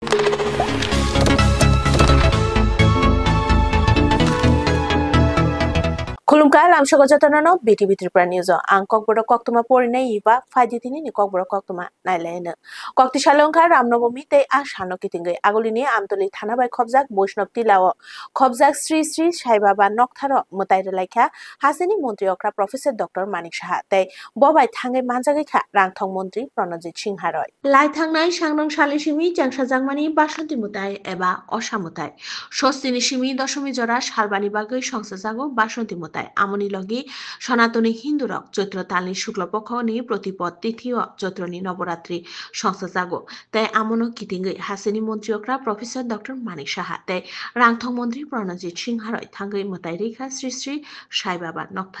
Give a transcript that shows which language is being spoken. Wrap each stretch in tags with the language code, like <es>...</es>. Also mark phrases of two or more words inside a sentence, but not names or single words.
<trp>Kulumka lam shogo jatano BTV Tripura News ang kokboro koktuma porinai iba faiditini ni kokboro koktuma nailene kokti shalongka ramnobami te ashano kitingai agolini amtoli thanabai khobjak Boishnov tilao khobjak Sri Sri Sai Baba Noktharo mutai relaikha hasini mantri okra Professor Dr. Manik Saha te bobai thangai manjagai kha rangthong mantri Pranajit Singh Haroi lai thangnai sangnang salisimi jangsa jangmani basanti mutai eba osamutai sostini simi doshmi jora salbani bagai সংসাজাগো বাসন্তী মুতাই আমনি লগি সনাতনী হিন্দু রক চৈত্র তালনি শুক্লপক্ষ নি প্রতিপদ তিথি ও চৈত্রনি নবরাত্রি সংসাজাগো তাই আমনো কিতিঙ্গৈ হাসিনি মন্ত্রীকরা প্রফেসর ডক্টর মানিক সাহা তাই রাংথং মন্ত্রী প্রণজিৎ সিং হারয় থাঙ্গৈ মুতাই রেখা শ্রী শ্রী সাই বাবা নকথার</trp>